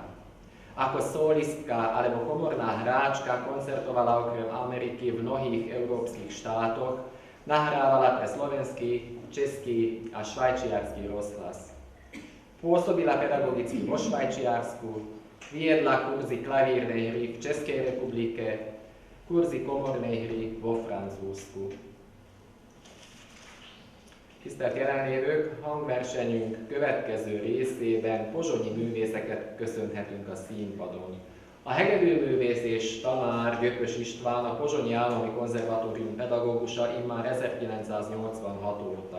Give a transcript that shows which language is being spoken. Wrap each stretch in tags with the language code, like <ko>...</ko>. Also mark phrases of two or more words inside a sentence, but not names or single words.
<sk>Ako solistka alebo komorná hráčka koncertovala okrem Ameriky v mnohých európskych štátoch, nahrávala pre slovenský, český a švajčiarsky rozhlas. Pôsobila pedagogicky vo Švajčiarsku, viedla kurzy klavírnej hry v Českej republike, kurzy komornej hry vo Francúzsku.</sk> <hu>Tisztelt jelenlévők, hangversenyünk következő részében pozsonyi művészeket köszönhetünk a színpadon. A hegedűművész és tanár Göpös István a Pozsonyi Állami Konzervatórium pedagógusa immár 1986 óta.</hu>